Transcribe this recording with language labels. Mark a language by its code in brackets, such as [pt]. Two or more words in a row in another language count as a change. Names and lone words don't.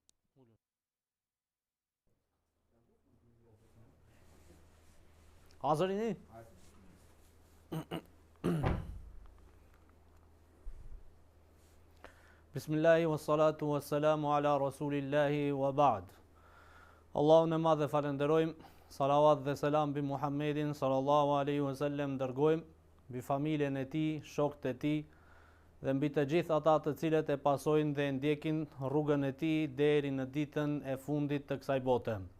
[ar] حاضرين. بسم الله والصلاة والسلام على رسول الله وبعد. [sq] Allahun e madh dhe falenderojmë, salavat dhe selam bi Muhammedin [ar] صلى الله عليه وسلم, [sq] dërgojmë mbi familjen e tij, shokët e tij dhe mbi të gjithë ata të cilët e pasojnë dhe ndjekin rrugën e tij deri në ditën e fundit të kësaj bote.